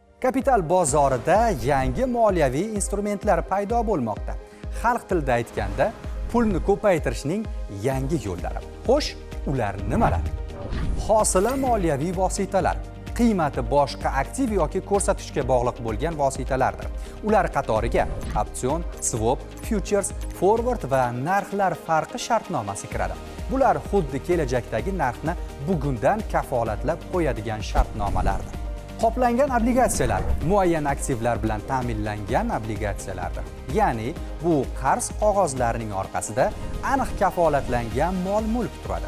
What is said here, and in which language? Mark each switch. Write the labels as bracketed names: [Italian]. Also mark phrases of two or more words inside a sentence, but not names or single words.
[Uzbek] Kapital bozorida yangi moliyaviy instrumentlar paydo bo'lmoqda. Xalq tilida aytganda, pulni ko'paytirishning yangi yo'llari. Xo'sh, ular nimalar? Hosila moliyaviy vositalar, qiymati boshqa aktiv yoki ko'rsatkichga bog'liq bo'lgan vositalardir. Ular qatoriga opsion, swap, futures, forward va narxlar farqi shartnomasi kiradi. Bular xuddi kelajakdagi narxni bugundan kafolatlab qo'yadigan shartnomalardir. Qoplangan obligatsiyalar muayyan aktivlar bilan ta'minlangan obligatsiyalardir. Ya'ni bu qarz qog'ozlarining orqasida aniq kafolatlangan mol-mulk turadi.